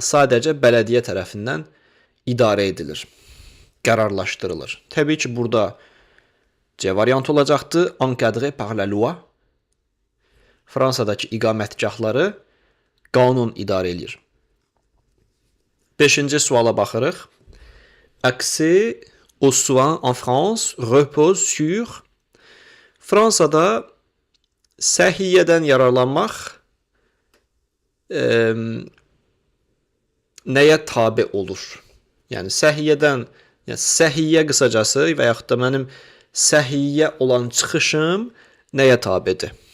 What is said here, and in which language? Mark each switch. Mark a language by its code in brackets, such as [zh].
[az] Sadəcə bələdiyyə tərəfindən idarə edilir. Qərarlaşdırılır. Təbii ki, burada C variantı olacaqdı. [fr] Encadré par la loi. [az] Fransadakı iqamətgahları qanun idarə edir. 5-ci suala baxırıq. [fr] Accès aux soins en France repose sur. [az] Fransada səhiyyədən yararlanmaq nəyə tabe olur? Yəni səhiyyədən, yəni səhiyyə qısacası və yaxud da mənim səhiyyə olan çıxışım nəyə tabedir?